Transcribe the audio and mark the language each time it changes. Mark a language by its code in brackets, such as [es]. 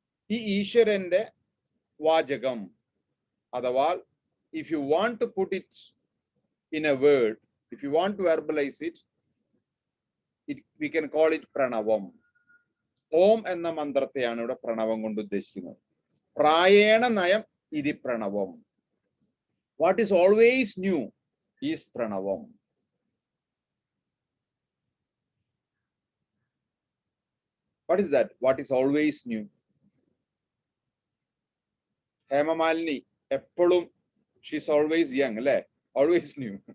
[ml] ഈ ഈശ്വരന്റെ വാചകം അഥവാ [en] if you want to put it in a word, if you want to verbalize it, we can call it pranavam. [ml] ഓം എന്ന മന്ത്രത്തെയാണ് ഇവിടെ പ്രണവം കൊണ്ട് ഉദ്ദേശിക്കുന്നത്. [sa] പ്രായേണ നയം ഇതി Pranavam. [en] What is always new is pranavam. What is that? What is always new? Hemamalini [ml] എപ്പോഴും [en] she is always young, അല്ലേ? Always new.